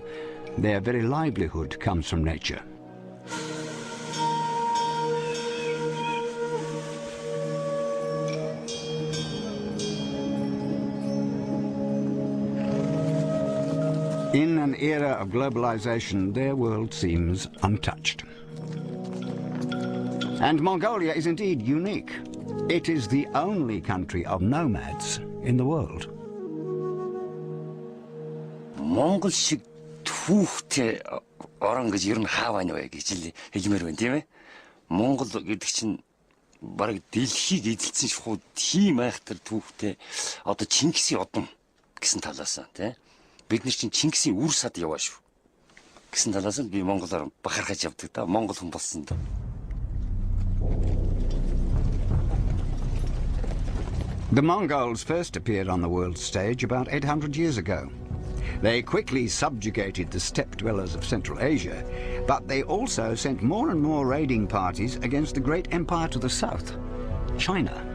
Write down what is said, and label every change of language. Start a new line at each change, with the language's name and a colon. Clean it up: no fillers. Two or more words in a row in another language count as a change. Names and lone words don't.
English: Their very livelihood comes from nature. In an era of globalization, their world seems untouched. And Mongolia is indeed unique. It is the only country of nomads in the world.
Mongolian: Монгол식 түүхтэй орон гэж ер нь хаа байна вэ гэж л хэлмээр байна тийм ээ. Монгол гэдэг чинь бараг дэлхийг эзэлсэн шахуу тийм айхтар түүхтэй одоо Чингисийн одон гэсэн талаас нь тийм. Бид нар чинь Чингисийн үр сад яваа шүү гэсэн талаас нь би монголоор бахархаж явдаг да. Монгол хүн болсон да.
English: The Mongols first appeared on the world stage about 800 years ago. They quickly subjugated the steppe dwellers of Central Asia, but they also sent more and more raiding parties against the great empire to the south, China.